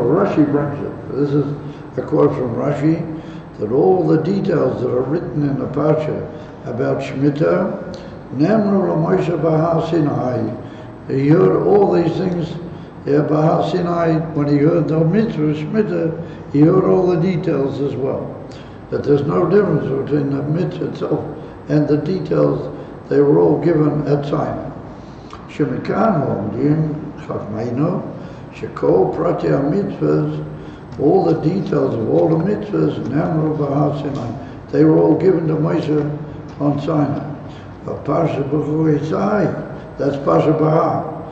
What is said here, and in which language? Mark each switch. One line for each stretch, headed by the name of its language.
English: Rashi brings it. This is a quote from Rashi, that all the details that are written in the parsha about Shemitah, Nemru l'Moshe Bahar Sinai. He heard all these things. Bahar Sinai, when he heard the mitzvah of Shemitah, he heard all the details as well. That there's no difference between the mitzvah itself and the details, they were all given at Sinai.
Hebrew: שמכאן לומדים חכמינו שכל פרטי המצוות,
English: all the details of all the mitzvahs,
Hebrew: נאמרו בהר סיני.
English: They were all given to Moshe on Sinai. Parashat B'choi, that's Parashat Bahar.